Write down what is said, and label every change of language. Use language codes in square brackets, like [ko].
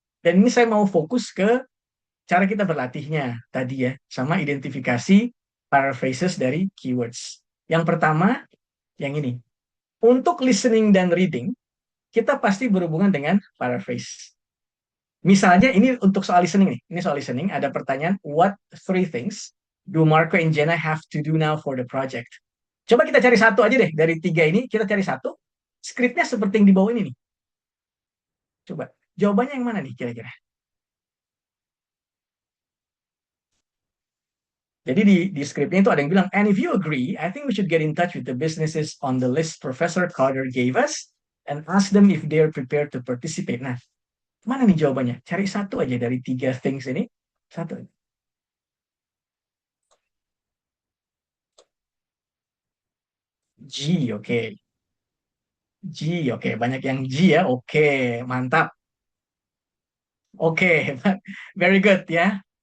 [id] Dan ini saya mau fokus ke cara kita berlatihnya tadi ya, sama identifikasi paraphrases dari keywords. Yang pertama, yang ini. Untuk listening dan reading, kita pasti berhubungan dengan paraphrase. Misalnya ini untuk soal listening nih. Ini soal listening, ada pertanyaan, [en] what three things do Marco and Jenna have to do now for the project? [id] Coba kita cari satu aja deh, dari tiga ini, kita cari satu. Skripnya seperti yang di bawah ini nih. Coba, jawabannya yang mana nih kira-kira? Jadi di skripnya itu ada yang bilang, [en] and if you agree, I think we should get in touch with the businesses on the list Professor Carter gave us and ask them if they're prepared to participate. [id] Nah, mana nih jawabannya? Cari satu aja dari tiga things ini. Satu. G, oke. G, oke. Banyak yang G ya. Oke, mantap. Oke, [en] very good [id] ya.